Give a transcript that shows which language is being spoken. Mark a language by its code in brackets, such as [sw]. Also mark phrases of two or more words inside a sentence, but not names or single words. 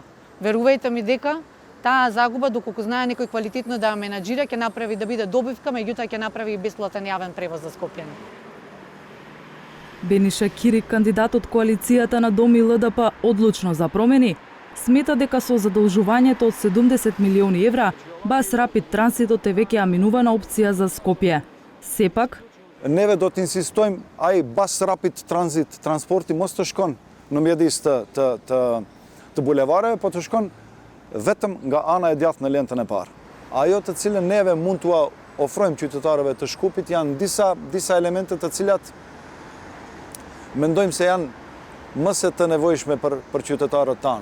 [mk] Верувајте ми дека таа загуба, доколку знае некој квалитетно да ја менаџира, ќе направи да биде добивка, меѓутоа ќе направи и бесплатен јавен превоз за скопјани. Бениша Кирик, кандидат од коалицијата на Дом и ЛДП одлучно за промени, смета дека со задолжувањето од 70 милиони евра, бас рапид транзитот е веќе аминувана опција за Скопје. Сепак, [sq] Неве do të insistojmë ai bas rapid transit transporti mos të shkon në mjedis të bulevareve, po të shkon vetëm nga ana e djathtë në lentën e parë. Ajo të cilën neve mund t'ua ofrojmë qytetarëve të Shkupit janë disa elemente të cilat mendojmë se janë më se të nevojshme për qytetarët tanë.